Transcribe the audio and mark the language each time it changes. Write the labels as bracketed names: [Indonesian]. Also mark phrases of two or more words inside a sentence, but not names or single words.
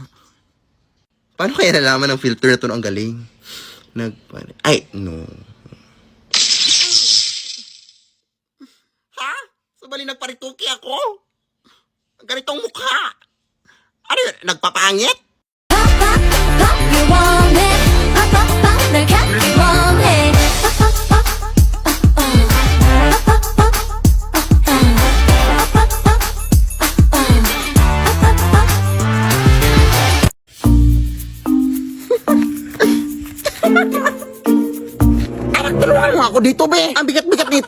[Filipino] Paano kaya nalaman ng filter na ito ang galing? Ay, no. Ha? So bali nagparituki ako? Ang ganitong mukha. Ano yun? Nagpapangit? [English] pop, you want it. Pop, pop, pop, [Korean] 내 곁에 원해. [English] Pop, pop, [Filipino] Tulungan mo ako dito, be. Ang bigat-bigat nito.